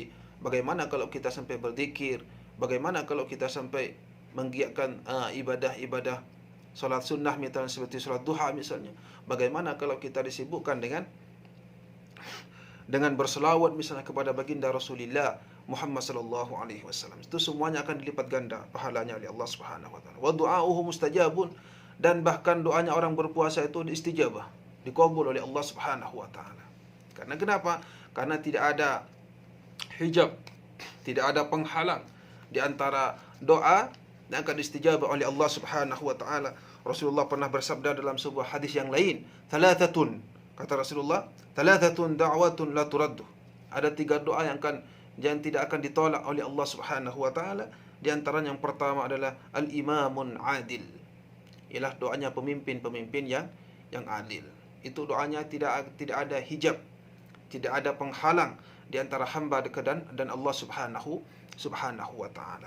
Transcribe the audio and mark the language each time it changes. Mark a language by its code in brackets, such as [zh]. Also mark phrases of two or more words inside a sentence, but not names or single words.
[id] Bagaimana kalau kita sampai berzikir? Bagaimana kalau kita sampai menggiatkan ibadah-ibadah salat sunnah misalnya, seperti salat duha misalnya? Bagaimana kalau kita disibukkan dengan berselawat misalnya kepada baginda Rasulullah Muhammad [ar] صلى الله عليه وسلم? [id] Itu semuanya akan dilipat ganda pahalanya oleh Allah [ar] سبحانه وتعالى. ودعاؤه مستجاب, [id] dan bahkan doanya orang berpuasa itu diistijabah, dikabul oleh Allah [ar] سبحانه وتعالى. [id] Karena kenapa? Karena tidak ada hijab, tidak ada penghalang di antara doa dan akan istijabah oleh Allah [ar] سبحانه وتعالى. [id] Rasulullah pernah bersabda dalam sebuah hadis yang lain, "Thalathatun," kata Rasulullah, [ar] "ثلاث دعوات لا ترد." [id] Ada 3 doa yang tidak akan ditolak oleh Allah [ar] سبحانه وتعالى. [id] Di antara yang pertama adalah [ar] الإمام العادل. [id] Ialah doanya pemimpin-pemimpin yang adil. Itu doanya tidak ada hijab, tidak ada penghalang di antara hamba dan Allah [ar] سبحانه وتعالى.